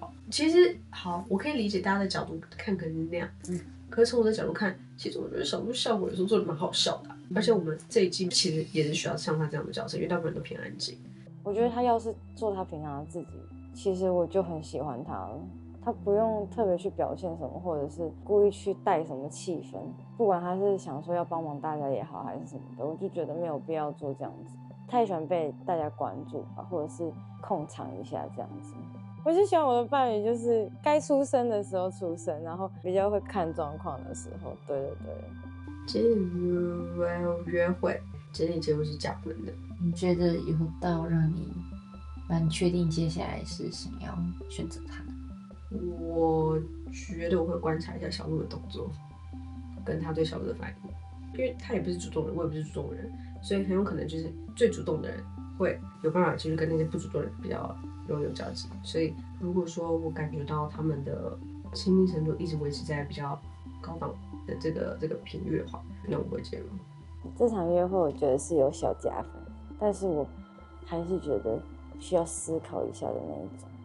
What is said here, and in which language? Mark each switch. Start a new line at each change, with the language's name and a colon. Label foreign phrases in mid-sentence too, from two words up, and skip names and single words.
Chinese: 其實好，我可以理解大家的角度看可能是那樣，可是從我的角度看，其實我覺得小鹿效果有時候做的蠻好笑的而且我們這一季其實也是需要像他這樣的角色，因為大部分人都偏安靜。我覺得他要是做他平常的自己，其實我就很喜歡他了。他不用特別去表現什麼，或者是故意去帶什麼氣氛，不管他是想說要幫忙大家也好，還是什麼的，我就覺得沒有必要做這樣子。太喜歡被大家關注吧，或者是控場一下這樣子。我就希望我的伴侶就是該出聲的時候出聲，然後比較會看狀況的時候。對對对。進入約會，整體結果是加分的。你覺得有到讓你蠻確定接下來是想要選擇他？我覺得我會觀察一下小鹿的動作，跟他對小鹿的反應，因為他也不是主動人，我也不是主動人，所以很有可能就是最主動的人会有辦法，就是跟那些不主动的人比較容易有交集。所以如果說我感覺到他們的親密程度一直維持在比較高檔的這個頻率的話，那我不會介入。這場約會我覺得是有小加分，但是我還是覺得需要思考一下的那一種。